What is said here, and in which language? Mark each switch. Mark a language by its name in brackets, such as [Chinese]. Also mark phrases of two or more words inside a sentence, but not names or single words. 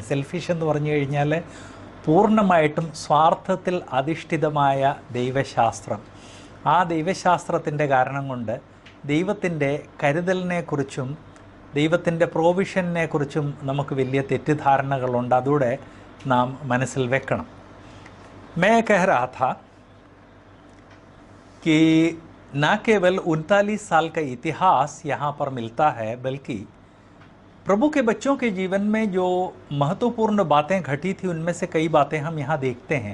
[Malayalam] സെൽഫിഷ് എന്ന് പറഞ്ഞു കഴിഞ്ഞാൽ പൂർണ്ണമായിട്ടും സ്വാർത്ഥത്തിൽ അധിഷ്ഠിതമായ ദൈവശാസ്ത്രം. ആ ദൈവശാസ്ത്രത്തിൻ്റെ കാരണം കൊണ്ട് ദൈവത്തിൻ്റെ കരുതലിനെക്കുറിച്ചും ദൈവത്തിൻ്റെ പ്രൊവിഷനെക്കുറിച്ചും നമുക്ക് വലിയ തെറ്റിദ്ധാരണകളുണ്ട്. അതുകൂടെ നാം മനസ്സിൽ വെക്കണം. [Hindi] मैं कह रहा था कि न केवल 39 साल का इतिहास यहाँ पर मिलता है, बल्कि प्रभु के बच्चों के जीवन में जो महत्वपूर्ण बातें घटी थी उनमें से कई बातें हम यहाँ देखते हैं.